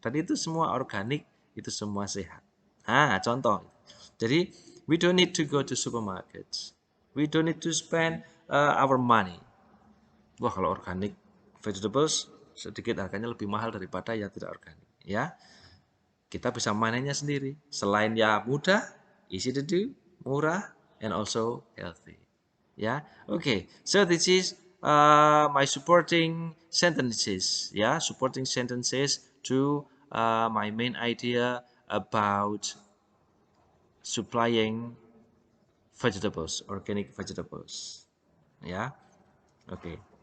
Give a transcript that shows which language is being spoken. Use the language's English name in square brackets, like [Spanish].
[Indonesian] Dan itu semua organik, itu semua sehat. Nah, contoh. Jadi, [English] we don't need to go to supermarkets. We don't need to spend our money. [Indonesian] Wah, kalau [English] organic vegetables [Indonesian] sedikit harganya lebih mahal daripada yang tidak organik. Ya, kita bisa manennya sendiri. Selain ya mudah, [English] easy to do, [Indonesian] murah, [English] and also healthy. Ya, okay. So this is my supporting sentences, supporting sentences to my main idea about supplying vegetables, organic vegetables, okay.